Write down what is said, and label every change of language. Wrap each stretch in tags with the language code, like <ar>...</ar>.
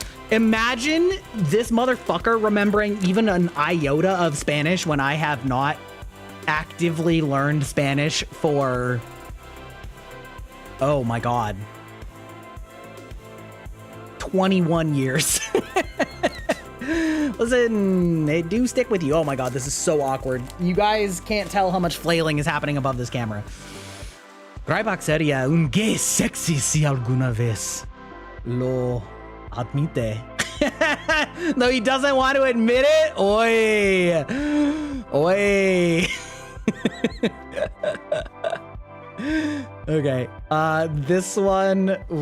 <en>Imagine this motherfucker remembering even an iota of Spanish when I have not actively learned Spanish for, oh my God, 21 years. Listen, they do stick with you. Oh my God, this is so awkward. You guys can't tell how much flailing is happening above this camera.</en> <es>Grybach sería un gay sexy si alguna vez lo admite.</es> <en>No, he doesn't want to admit it. Oy. Oy. Okay, this one.</en>